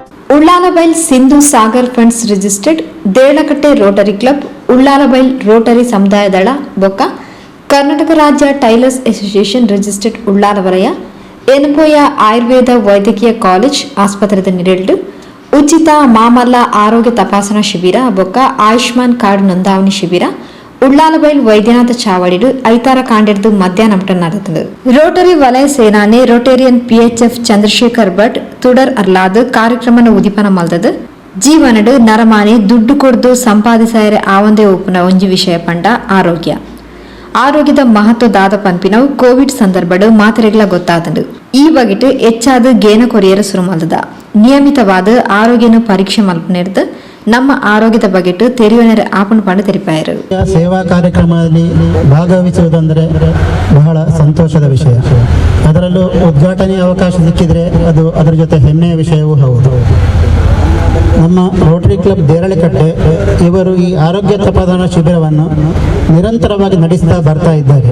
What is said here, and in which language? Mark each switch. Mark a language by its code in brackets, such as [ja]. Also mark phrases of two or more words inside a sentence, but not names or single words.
[tcy] ಉಳ್ಳಾಲಬೈಲ್ ಸಿಂಧು ಸಾಗರ್ ಫ್ರೆಂಡ್ಸ್ ರಿಜಿಸ್ಟರ್ಡ್ ದೇಳಕಟ್ಟೆ ರೋಟರಿ ಕ್ಲಬ್ ಉಳ್ಳಾಲಬೈಲ್ ರೋಟರಿ ಸಮುದಾಯ ದಳ ಬೊಕ್ಕ ಕರ್ನಾಟಕ ರಾಜ್ಯ ಟೈಲರ್ಸ್ ಅಸೋಸಿಯೇಷನ್ ರಿಜಿಸ್ಟರ್ಡ್ ಉಳ್ಳಾಲವಲಯ ಎನ್ಪೋಯ ಆಯುರ್ವೇದ ವೈದ್ಯಕೀಯ ಕಾಲೇಜ್ ಆಸ್ಪತ್ರೆದ ನಿರಳು ಉಚಿತ ಮಾಮಲ್ಲ ಆರೋಗ್ಯ ತಪಾಸಣಾ ಶಿಬಿರ ಬೊಕ್ಕ ಆಯುಷ್ಮಾನ್ ಕಾರ್ಡ್ ನೋಂದಾವಣಿ ಶಿಬಿರ ಉಳ್ಳಾಲಬೈಲ್ ವೈದ್ಯನಾಥ ಚಾವಡಿಡು ಐತಾರ ಕಾಂಡಿರ್ದು ಮಧ್ಯಾಹ್ನ ನಡೆದது. ರೋಟರಿ ವಲಯ ಸೇನಾನಿ ರೋಟೇರಿಯನ್ PHF ಚಂದ್ರಶೇಖರ್ ಭಟ್ ತುಡರ್ ಅರ್ಲಾದ ಕಾರ್ಯಕ್ರಮನ ಉದಿಪನ ಮಲ್ದದು. ಜೀವನಡು ನರಮಾನಿ ದುಡ್ಡು ಕೊಡ್ದು ಸಂಪಾದಿಸಾಯರೆ ಆವಂದೇ ಒಪ್ಪುನ ಒಂಜಿ ವಿಷಯ ಪಂಡ ಆರೋಗ್ಯದ ಮಹತ್ವದಾದ ಪನ್ಪಿನವು ಕೋವಿಡ್ ಸಂದರ್ಭಡು ಮಾತ್ರೆಗಳ ಗೊತ್ತಾದದು. ಈ ಬಗೆಟ್ ಹೆಚ್ಚಾದ ಗೇನ ಕೊರಿಯರ ಶುರು ಮಲ್ದದ. ನಿಯಮಿತವಾದ ಆರೋಗ್ಯನ ಪರೀಕ್ಷೆ ಮಲ್ಪನಿರ್ದು ನಮ್ಮ ಆರೋಗ್ಯದ ಬಗೆಟ್ ತೆರೆಯುವನರ ಆಪಣ ಪಂಡು ತೆರಿಪಾಯರು. [kn] ಸೇವಾ ಕಾರ್ಯಕ್ರಮದಲ್ಲಿ ಭಾಗವಹಿಸುವುದಂದರೆ ಬಹಳ ಸಂತೋಷದ ವಿಷಯ. ಅದರಲ್ಲೂ ಉದ್ಘಾಟನೆಯ ಅವಕಾಶ ಸಿಕ್ಕಿದ್ರೆ ಅದು ಅದರ ಜೊತೆ ಹೆಮ್ಮೆಯ ವಿಷಯವೂ ಹೌದು. ನಮ್ಮ ರೋಟರಿ ಕ್ಲಬ್ ದೇರಳಕಟ್ಟೆ ಇವರು ಈ ಆರೋಗ್ಯ ತಪಾಸಣಾ ಶಿಬಿರವನ್ನು ನಿರಂತರವಾಗಿ ನಡೆಸ್ತಾ ಬರ್ತಾ ಇದ್ದಾರೆ.